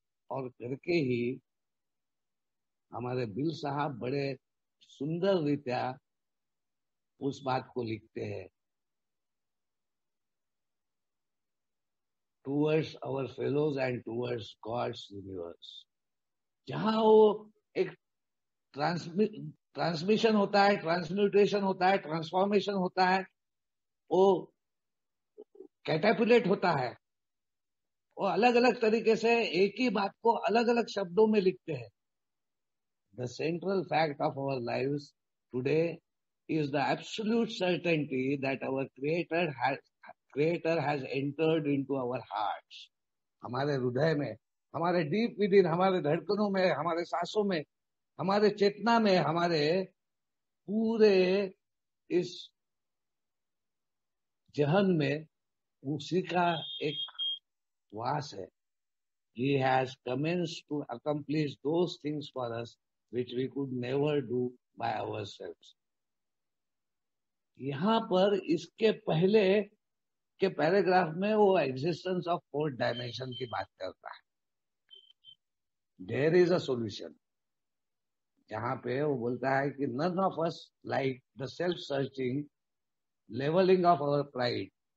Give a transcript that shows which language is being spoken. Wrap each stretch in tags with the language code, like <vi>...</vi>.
<hi>और करके ही हमारे बिल साहब बड़े सुंदर रीत्या उस बात को लिखते हैं,</hi> <en>Towards our fellows and towards God's universe.</en> <hi>जहां वो एक ट्रांसमिशन होता है, ट्रांसम्यूटेशन होता है, ट्रांसफॉर्मेशन होता है, वो कैटापुलेट होता है, वो अलग अलग तरीके से एक ही बात को अलग अलग शब्दों में लिखते हैं.</hi> <en>The central fact of our lives today is the absolute certainty that our Creator has entered into our hearts.</en> <hi>हमारे हृदय में, हमारे डीप विद इन, हमारे धड़कनों में, हमारे सांसों में, हमारे चेतना में, हमारे पूरे इस जहन में उसी का एक वास है.</hi> <en>He has commenced to accomplish those things for us which we could never do by ourselves.</en> <hi>यहाँ पर इसके पहले के पैराग्राफ में वो एग्जिस्टेंस ऑफ फोर्थ डायमेंशन की बात करता है.</hi> <en>There is a solution.</en> <hi>जहां पे वो बोलता है कि</hi> <en>None of us like the self searching leveling of our pride.</en>